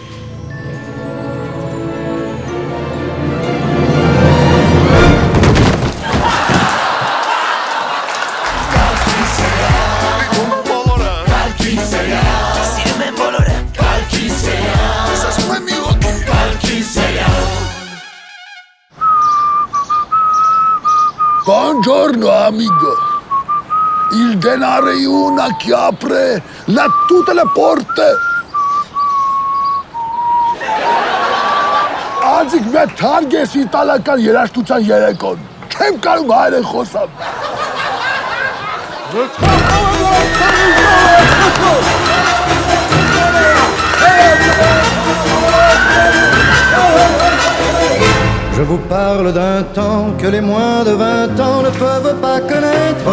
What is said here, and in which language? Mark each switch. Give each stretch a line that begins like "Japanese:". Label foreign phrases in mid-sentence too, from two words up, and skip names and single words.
Armenian: Սիրում են բոլորը Ես ասում եմ մի հոգի
Italian: Buongiorno amigo. Il denaro è una che apre tutte le porte.
Armenian: Azik me թարգես իտալական երաժշտության երեկոն։ Չեմ կարում հայերեն խոսամ։
French: Je vous parle d'un temps que les moins de 20 ans ne peuvent pas connaître.